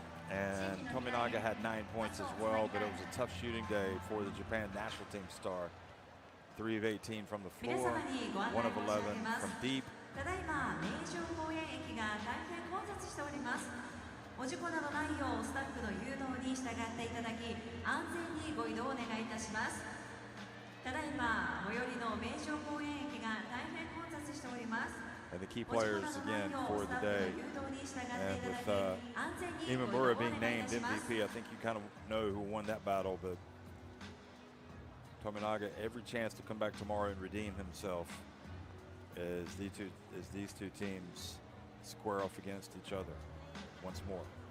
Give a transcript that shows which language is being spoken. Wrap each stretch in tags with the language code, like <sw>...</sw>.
<en>And Tomiyaga had 9 points as well, but it was a tough shooting day for the Japan national team star. 3 of 18 from the floor, 1 of 11 from deep.</en> <ja>ただいま名城公園駅が大変混雑しております。お事故などないようスタッフの誘導に従っていただき、安全にご移動をお願いいたします。ただいま最寄りの名城公園駅が大変混雑しております。</ja> <en>And the key players again for the day. And with Imamura being named MVP, I think you kind of know who won that battle, but Tomiyaga every chance to come back tomorrow and redeem himself as these two teams square off against each other once more.</en>